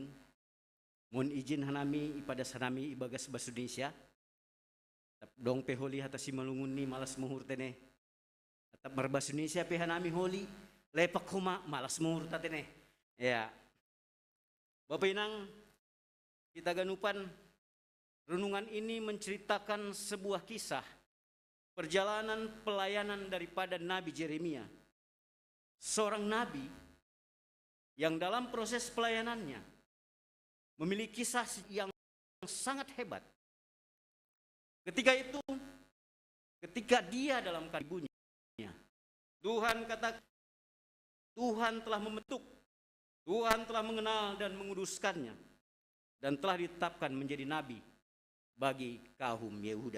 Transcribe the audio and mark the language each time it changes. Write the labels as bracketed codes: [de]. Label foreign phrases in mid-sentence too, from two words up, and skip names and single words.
[bts] Mohon izin hanami ipada sanami ibagas [id] bahasa Indonesia. [bts] Dong peholi hata Simalungun ni malas muhur tene. Atap [id] berbahasa Indonesia [bts] pehanami holi lepak huma malas muhur tatene. [id] Ya. Bapak Inang, kita ganupan renungan ini menceritakan sebuah kisah perjalanan pelayanan daripada Nabi Yeremia. Seorang nabi yang dalam proses pelayanannya memiliki kisah yang sangat hebat. Ketika dia dalam ibunya, Tuhan kata, Tuhan telah membentuk, Tuhan telah mengenal dan menguduskannya dan telah ditetapkan menjadi nabi bagi kaum Yehuda.